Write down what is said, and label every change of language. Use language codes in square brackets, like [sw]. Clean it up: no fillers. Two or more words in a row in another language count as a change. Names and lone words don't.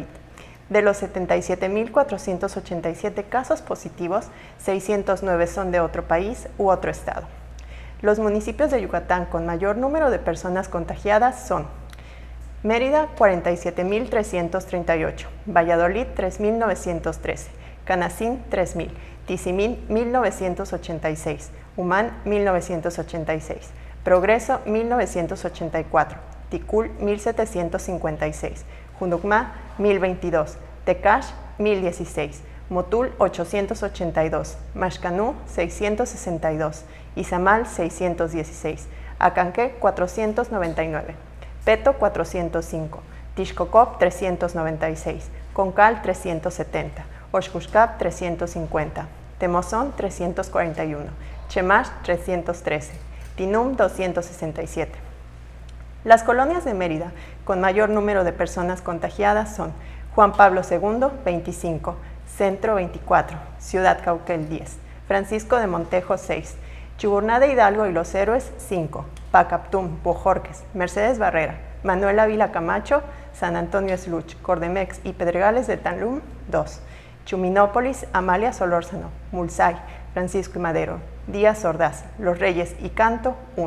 [es] De los 77.487 casos positivos, 609 son de otro país u otro estado. Los municipios de Yucatán con mayor número de personas contagiadas son Mérida, 47.338, Valladolid, 3.913, Canacín, 3.000, Tizimín, 1.986, Umán, 1.986, Progreso, 1.984, Ticul, 1.756, Junucmá, 1.022, Tecash, 1.016, Motul, 882, Maxcanú, 662, Izamal, 616, Acanqué, 499, Peto, 405, Tixcocop, 396, Concal, 370, Oxcuscap, 350, Temozón, 341, Chemash, 313, Tinum, 267. Las colonias de Mérida con mayor número de personas contagiadas son Juan Pablo II, 25, Centro, 24, Ciudad Cauquel, 10, Francisco de Montejo, 6, Chuburná de Hidalgo y Los Héroes, 5, Pacaptum, Bojorques, Mercedes Barrera, Manuel Ávila Camacho, San Antonio Esluch, Cordemex y Pedregales de Tanlum, 2, Chuminópolis, Amalia Solórzano, Mulsay, Francisco y Madero, Díaz Ordaz, Los Reyes y Canto, 1.